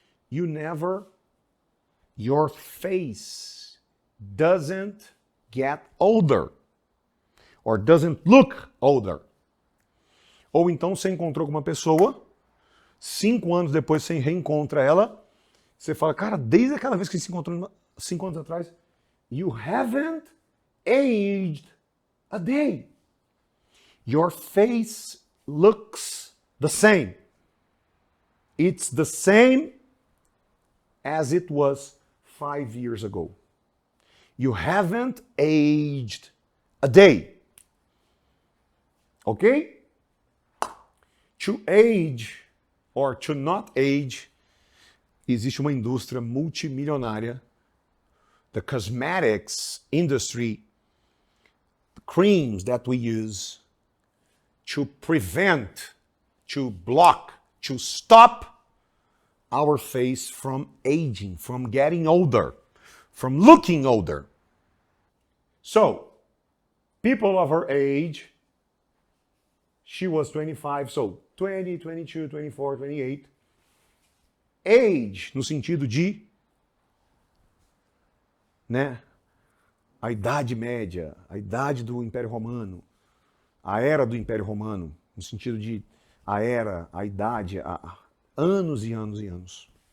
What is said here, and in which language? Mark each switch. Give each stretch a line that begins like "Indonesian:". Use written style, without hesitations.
English: You never, your face doesn't get older. Or doesn't look older.
Portuguese: Ou então você encontrou com uma pessoa, 5 anos depois você reencontra ela, você fala, cara, desde aquela vez que se encontrou 5 anos atrás,
English: you haven't aged a day. Your face looks the same. It's the same as it was 5 years ago. You haven't aged a day. Okay? To age or to not age,
Portuguese: existe uma indústria multimilionária,
English: the cosmetics industry, the creams that we use to prevent, to block, to stop our face from aging, from getting older, from looking older. So, people of her age, she was 25, so 20, 22, 24, 28.
Portuguese: Age, no sentido de, né, a idade média, a idade do Império Romano, a era do Império Romano, no sentido de a era, a idade, anos e anos e anos.